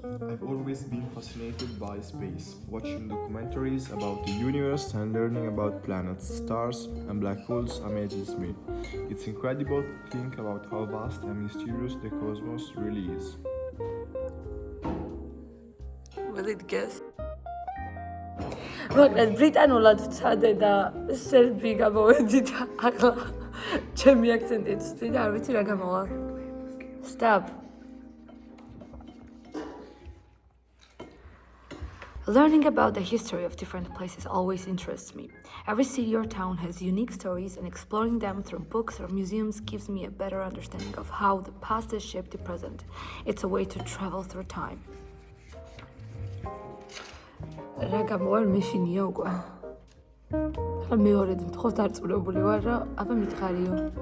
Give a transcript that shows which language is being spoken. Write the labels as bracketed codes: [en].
[en] I've always been fascinated by space, watching documentaries about the universe and learning about planets, stars, and black holes amazes me. It's incredible to think about how vast and mysterious the cosmos really is. Will it guess? [ka] მოკლედ ბრიტანულად ვცადე და სერბი გამოვედი და ახლა ჩემი აქცენტით ვცდი და არ ვიცი რა გამოვა. [en] Stop. Learning about the history of different places always interests me. Every city or town has unique stories and exploring them through books or museums gives me a better understanding of how the past has shaped the present. It's a way to travel through time. [ka] რა გამოვარ მეშინია უკვე. ახლა მეორე თხოვს დარწმუნებული ვარ, რომ აბა მითხარიო.